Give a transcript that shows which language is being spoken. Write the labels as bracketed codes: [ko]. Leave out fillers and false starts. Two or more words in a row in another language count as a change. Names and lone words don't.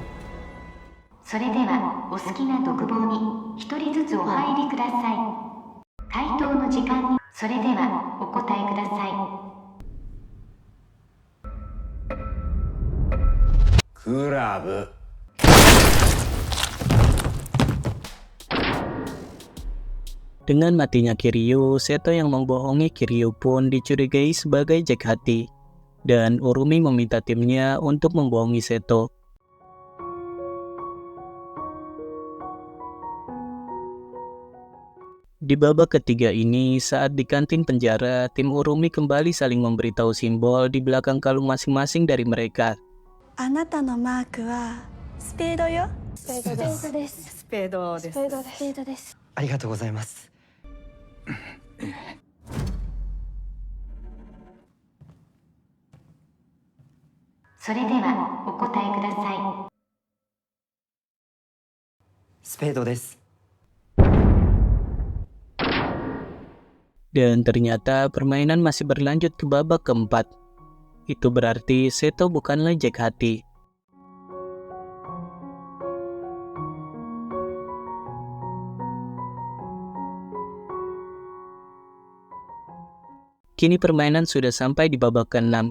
[ja] それではお好きな独房に一人ずつお入りください。回答の時間にそれではお答えください。クラブ。 [id] Dengan matinya Kiryu, Seto yang membohongi Kiryu pun dicurigai sebagai Jack Hati. Dan Urumi meminta timnya untuk membohongi Seto. Di babak ketiga ini, saat di kantin penjara, tim Urumi kembali saling memberitahu simbol di belakang kalung masing-masing dari mereka. [ja] あなたのマークはスペードよ。スペードです。スペードです。スペードです。スペードです。ありがとうございます。それではお答えください。スペードです。 [id] Dan ternyata permainan masih berlanjut ke babak keempat. Itu berarti Seto bukanlah Jack Hati. Kini permainan sudah sampai di babak ke-6.